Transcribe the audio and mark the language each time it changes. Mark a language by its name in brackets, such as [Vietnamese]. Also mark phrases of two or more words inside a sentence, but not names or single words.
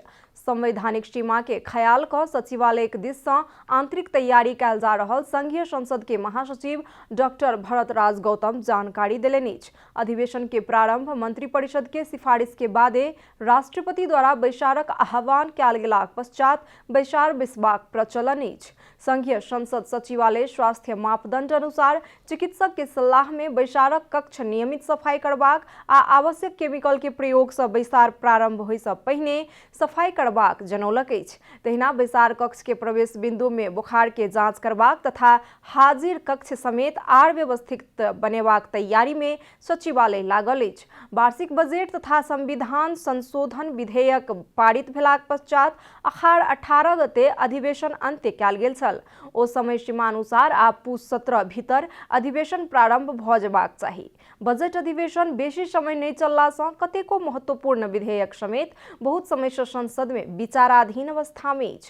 [Maithili] संवैधानिक सीमा के ख्याल क सचिवालय के दिस सँ आंतरिक तैयारी कयल जा रहल संघीय संसद के महासचिव डॉक्टर भरतराज गौतम जानकारी देलनि अछि। अधिवेशन के प्रारंभ मंत्री परिषद के सिफारिश के बादे राष्ट्रपति द्वारा बैसारक आह्वान कयल गेलाक पश्चात बैसार बैसबाक प्रचलन अछि। संघीय संसद सचिवालय स्वास्थ्य मापदण्ड अनुसार चिकित्सक के सल्लाह में बैसारक कक्ष नियमित सफाई करबाक आ आवश्यक केमिकल के प्रयोग से बैसार प्रारंभ होइ से पहिने सफाई करबाक जनौलक अछि। तहिना बैसार कक्ष के प्रवेश बिंदु में बुखार के जांच करबाक तथा हाजिर कक्ष समेत आर व्यवस्थित बनेबाक तैयारी में सचिवालय लागल अछि। वार्षिक बजेट तथा संविधान संशोधन विधेयक पारित भेलाक पश्चात अखाड़ 18 गते अधिवेशन अंत्य कयल गेल छल। ओ समय सीमा अनुसार आब पूस 17 भीतर अधिवेशन प्रारंभ भ जेबाक चाही। बजट अधिवेशन बेसी समय नहीं चलला से कतेको महत्वपूर्ण विधेयक समेत बहुत समय से संसद में विचाराधीन अवस्था में अछि।